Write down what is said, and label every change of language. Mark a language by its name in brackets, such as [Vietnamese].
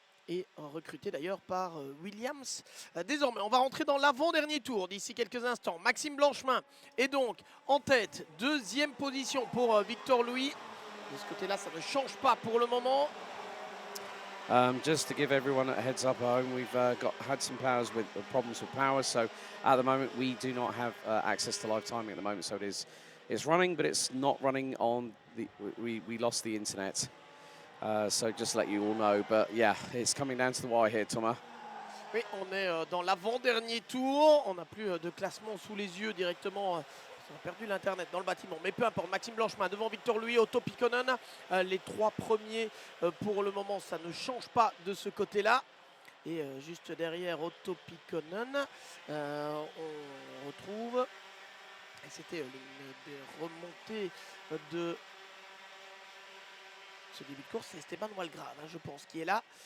[French] Et recruté d'ailleurs par Williams. Désormais, on va rentrer dans l'avant-dernier tour d'ici quelques instants. Maxime Blanchemin est donc en tête, 2e position pour Victor Louis. De ce côté-là, ça ne change pas pour le moment. [English] Just to give everyone a heads up at home, we've had some problems with power, so at the moment we do not have access to live timing at the moment. So it's running, but it's not running on the. We lost the internet, so just to let you all know. But yeah, it's coming down to the wire here, Thomas. [French] Oui, on est dans l'avant-dernier tour. On n'a plus de classement sous les yeux directement. On a perdu l'internet dans le bâtiment, mais peu importe. Maxime Blanchemin devant Victor Louis, Otto Pikkonen. Les 3 premiers pour le moment, ça ne change pas de ce côté-là. Et juste derrière Otto Pikkonen, on retrouve, et c'était l'une des remontées de ce début de course, c'est Esteban Walgrave, hein, je pense, qui est là.